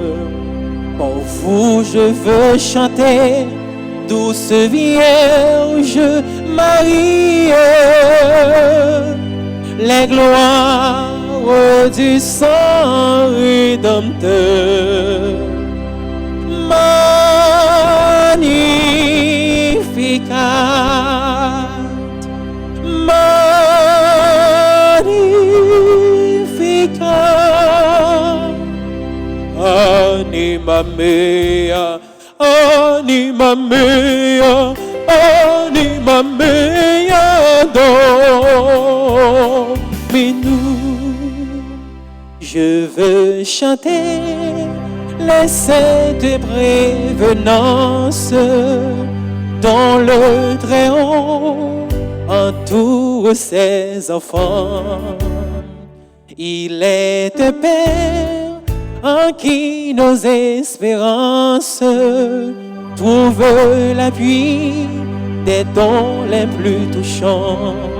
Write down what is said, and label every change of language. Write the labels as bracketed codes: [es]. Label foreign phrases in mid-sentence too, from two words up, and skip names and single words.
[fr] Pour vous je veux chanter, douce Vierge Marie, les gloires du sang rédempteur. [la] Magnificat, magnificat, anima mea, anima mea, anima mea, Dominus. [fr] Je veux chanter les saintes prévenances dont le Très-Haut entoure ses enfants. Il est un Père en qui nos espérances trouvent l'appui des dons les plus touchants.